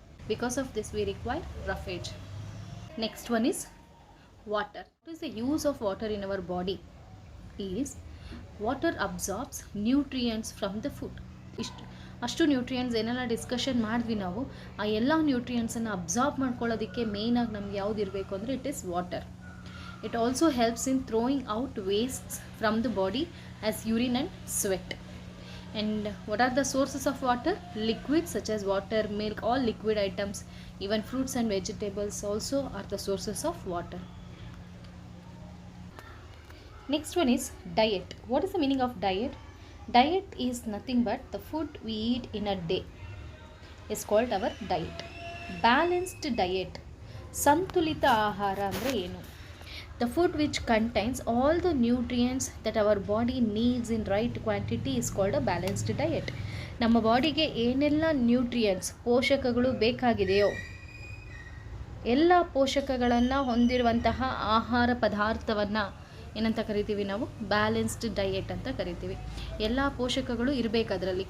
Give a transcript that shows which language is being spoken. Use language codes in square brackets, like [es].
[en] Because of this we require roughage. Next one is water. What is the use of water in our body? Is water absorbs nutrients from the food. [kn] ಅಷ್ಟು nutrients ಏನೆಲ್ಲ discussion ಮಾಡಿದ್ವಿ ನಾವು, ಆ ಎಲ್ಲ ನ್ಯೂಟ್ರಿಯೆಂಟ್ಸನ್ನು absorb ಮಾಡ್ಕೊಳ್ಳೋದಕ್ಕೆ ಮೇಯ್ನಾಗಿ ನಮ್ಗೆ ಯಾವ್ದು ಇರಬೇಕು ಅಂದರೆ [en] It is water. It also helps in throwing out wastes from the body as urine and sweat. And what are the sources of water? Liquid such as water, milk, all liquid items, even fruits and vegetables also are the sources of water. Next one is diet. What is the meaning of diet? Diet is nothing but the food we eat in a day is called our diet. Balanced diet. [kn] ಸಂತುಲಿತ ಆಹಾರ ಅಂದರೆ ಏನು? [en] The food which contains all the nutrients that our body needs in right quantity is called a balanced diet. [kn] ನಮ್ಮ ಬಾಡಿಗೆ ಏನೆಲ್ಲ nutrients, ಪೋಷಕಗಳು ಬೇಕಾಗಿದೆಯೋ ಎಲ್ಲ ಪೋಷಕಗಳನ್ನು ಹೊಂದಿರುವಂತಹ ಆಹಾರ ಪದಾರ್ಥವನ್ನು ಏನಂತ ಕರಿತೀವಿ ನಾವು? ಬ್ಯಾಲೆನ್ಸ್ಡ್ ಡಯೆಟ್ ಅಂತ ಕರಿತೀವಿ. ಎಲ್ಲ ಪೋಷಕಗಳು ಇರಬೇಕು ಅದರಲ್ಲಿ.